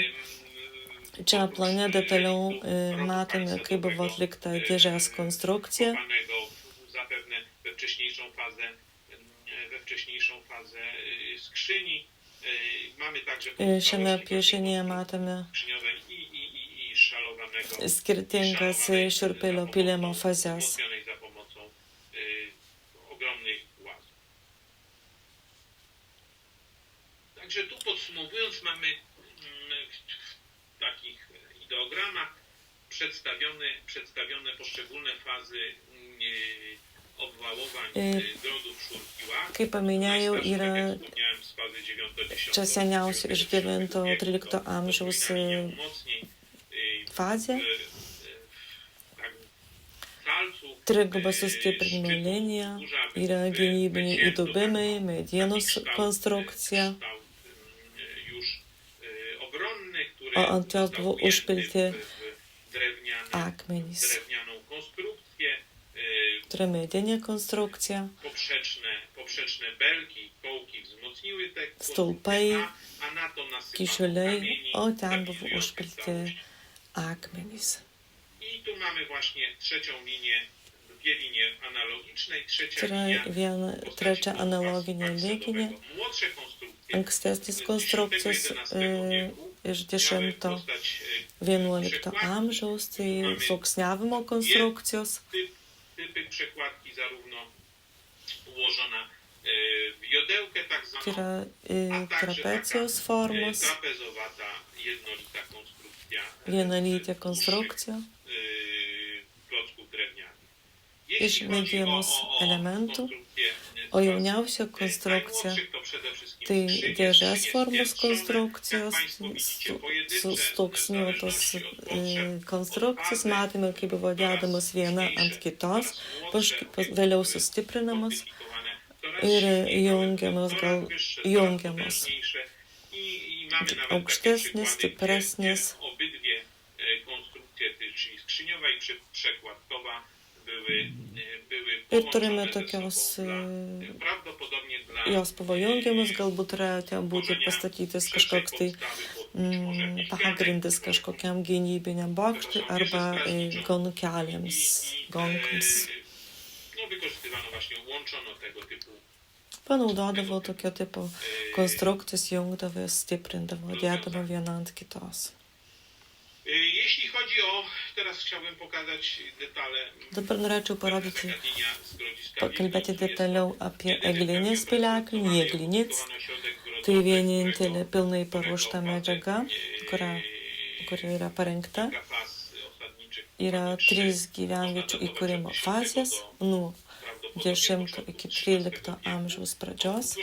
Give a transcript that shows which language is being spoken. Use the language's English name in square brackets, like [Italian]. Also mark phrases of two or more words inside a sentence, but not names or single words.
[Lithuanian] Čia plane detaliau matome, kaip buvo atlikta dėžės konstrukcija. Šiame piešinėje matome skirtingas Šurpelio pylimo fazes. [Polish] Także tu podsumowując, mamy w takich ideogramach przedstawione poszczególne fazy obwałowań grodów Szurpiła. [Lithuanian] Kaip paminėjau, yra čia seniausia iš 9-13 amžiaus fazė, salcu triguba sustiprinimo linija, yra gynybiniai įdubimai, medienos konstrukcija, [Polish] już obronny, [Lithuanian] o ant jos buvo [Polish] ujęty [Lithuanian] užpilti [Polish] w [Lithuanian] akmenys. [Polish] drewnianą konstrukcję, [Lithuanian] Tai yra medinė konstrukcija, [Polish] poprzeczne belki, kołki wzmocniły te [Lithuanian] stulpai, [Polish] a na to nasypano [Lithuanian] kyšuliai, [Polish] kamieni, [Lithuanian] o ten buvo [Polish] stabilizujące [Lithuanian] užpilti [Polish] całość. [Lithuanian] akmenys. [Polish] I tu mamy właśnie trzecią linię, dwie linie analogiczne i trzecia [Lithuanian] Tai yra [Polish] linia [Lithuanian] trečia analoginė linija. [Polish] Młodsze konstrukcje [Lithuanian] Ankstesnės konstrukcijos iš 10-11 amžiaus, tai sluoksniavimo konstrukcijos. [Polish] typy przekładki zarówno ułożona w jodełkę tak [Lithuanian] Tai [Polish] zwaną, [Lithuanian] yra trapecijos formos, [Polish] trapezowata jednolita konstrukcja [Lithuanian] vienalytė konstrukcija [Polish] klocków drewnianych. [Lithuanian] iš [Polish] Jeśli chodzi [Lithuanian] medienos elementų, [Polish] konstrukcję [Lithuanian] o jauniausia konstrukcija [Polish] najmłodszych, to przede wszystkim [Lithuanian] tai [Polish] skrzynie, [Lithuanian] dėžės [Polish] skrzynie [Lithuanian] formos [Polish] spiętrzone, [Lithuanian] konstrukcijos, [Polish] jak państwo widzicie, pojedyncze, [Lithuanian] susluoksniuotos [Polish] w zależności od potrzeb, [Lithuanian] konstrukcijos, [Polish] od fazy, [Lithuanian] matėme, kaip buvo dedamos viena ant kitos, vėliau sustiprinamas ir jungiamos. Aukštesnis, stipresnis. [Polish] Obydwie konstrukcje, czyli skrzyniowa i przekładkowa, były [Lithuanian] Ir turime [Polish] połączone ze [Lithuanian] tokios, [Polish] sobą prawdopodobnie dla [Lithuanian] jos buvo jungiamas, galbūt turėjo būti pastatytas kažkoks tai pagrindas kažkokiam gynybiniam bokštui arba gonkelėms, gonkams. [Polish] No, wykorzystywano właśnie, łączono tego typu [Lithuanian] Panaudodavo tokio tipo konstrukcijas, jungdavo, stiprindavo, dėdavo vieną ant kitos. [Polish] Jeśli chodzi o, teraz chciałbym pokazać detale. [Lithuanian] Dabar norėčiau parodyti, [Polish] Taka linia z Grodziska [Lithuanian] pakalbėti [Polish] Wilków, [Lithuanian] detaliau apie eglinės piliakalnį, jėglinės. Tai vienintelė pilnai paruošta medžiaga, kuri yra parengta. Yra 3 gyvenviečių įkūrimo fazės nuo 10 iki 13 amžiaus pradžios.